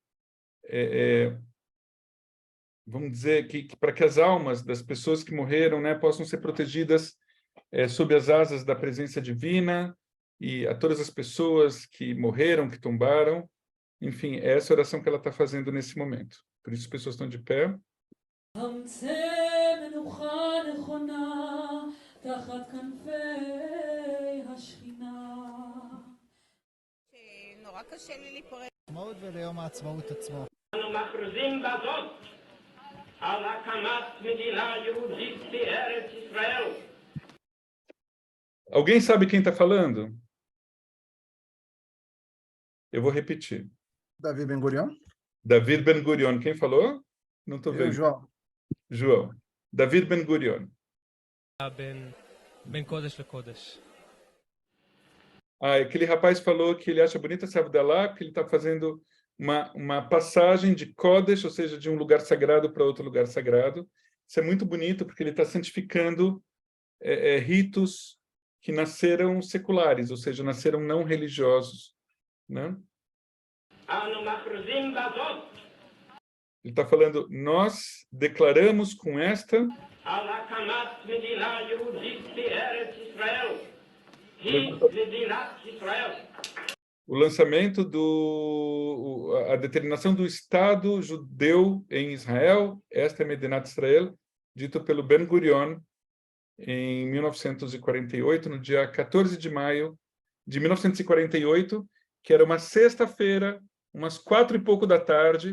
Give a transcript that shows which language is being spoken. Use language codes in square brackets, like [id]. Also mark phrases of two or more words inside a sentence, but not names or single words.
[pt] vamos dizer, que para que as almas das pessoas que morreram, né, possam ser protegidas sob as asas da presença divina, e a todas as pessoas que morreram, que tombaram. Enfim, é essa oração que ela está fazendo nesse momento. Por isso as pessoas estão de pé. [he] אנו מכריזים בזאת על הקמת מדינה יהודית בארץ ישראל. [pt] Alguém sabe quem está falando? Eu vou repetir. David Ben Gurion. David Ben Gurion. Quem falou? Não estou vendo. João. João. David Ben Gurion. [he] בין קודש לקודש. [pt] Aquele rapaz falou que ele acha bonita essa Havdalah porque ele está fazendo uma passagem de Kodesh, ou seja, de um lugar sagrado para outro lugar sagrado. Isso é muito bonito porque ele está santificando ritos que nasceram seculares, ou seja, nasceram não religiosos, né? [he] אנו מכריזים בזאת [pt] Ele está falando, nós declaramos com esta [he] על הקמת מדינה יהודית בארץ ישראל. היא מדינת ישראל. [pt] o lançamento a determinação do Estado judeu em Israel, esta é Medinat Israel, dito pelo Ben Gurion em 1948, no dia 14 de maio de 1948, que era uma sexta-feira, umas 4 e pouco da tarde.